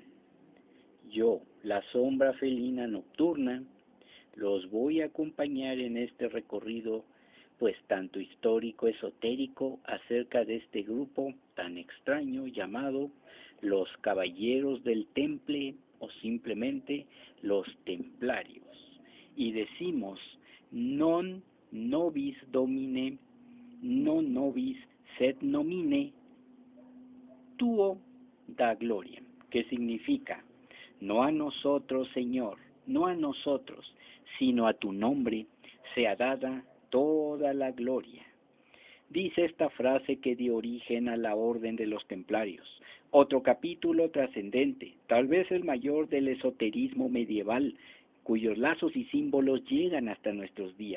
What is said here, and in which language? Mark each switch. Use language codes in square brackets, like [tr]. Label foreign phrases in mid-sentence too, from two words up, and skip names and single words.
[es] Yo, la sombra felina nocturna, los voy a acompañar en este recorrido, pues tanto histórico, esotérico, acerca de este grupo tan extraño llamado los Caballeros del Temple o simplemente los Templarios. Y decimos, [la] non nobis domine, non nobis sed nomine tuo da gloria, [es] que significa, no a nosotros, Señor, no a nosotros, sino a tu nombre sea dada toda la gloria. Dice esta frase que dio origen a la Orden de los Templarios, otro capítulo trascendente, tal vez el mayor del esoterismo medieval, cuyos lazos y símbolos llegan hasta nuestros días.